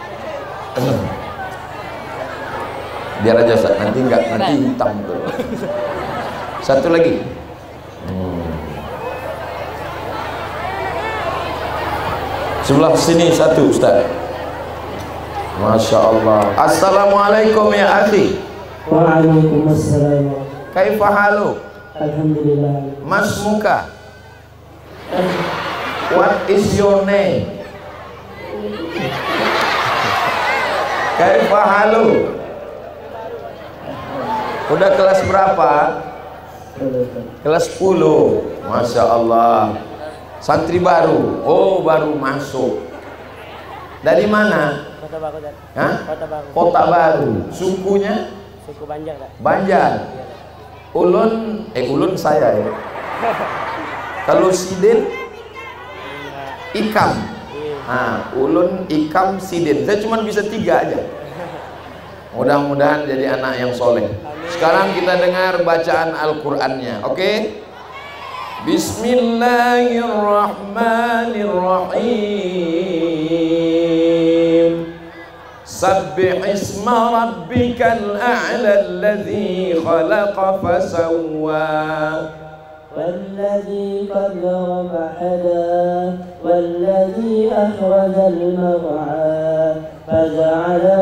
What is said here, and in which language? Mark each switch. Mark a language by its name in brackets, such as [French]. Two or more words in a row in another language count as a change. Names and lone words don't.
[Indonesian] Biar aja Ustaz, nanti enggak, nanti hitam tuh. Satu lagi. Sebelah sini satu Ustaz. [Arabic] ما شاء الله. السلام عليكم يا أخي. Waalaikumsalam. كيف حال? Alhamdulillah. [Indonesian] Mas muka. [English] What is your name? [Arabic] كيف حال? [Indonesian] Udah kelas berapa? Kelas 10. [Arabic] ما شاء الله. [Indonesian] Santri baru. Oh, baru masuk. Dari mana? Kota Baru. Hah? Kota Baru. Kota Baru. Sukunya? Suku Banjar, Kak. Banjar. Ulun, ulun saya ya. Kalau sidin, ikam. [Banjar] Ulun, Ikam, Sidin. [Indonesian] Saya cuma bisa 3 aja. Mudah-mudahan jadi anak yang soleh. Sekarang kita dengar bacaan Al-Qur'annya. Oke? [Arabic] Bismillahirrahmanirrahim. سبح اسم ربك الأعلى الذي خلق فسوى والذي قدر فهدى والذي أخرج المرعى فجعله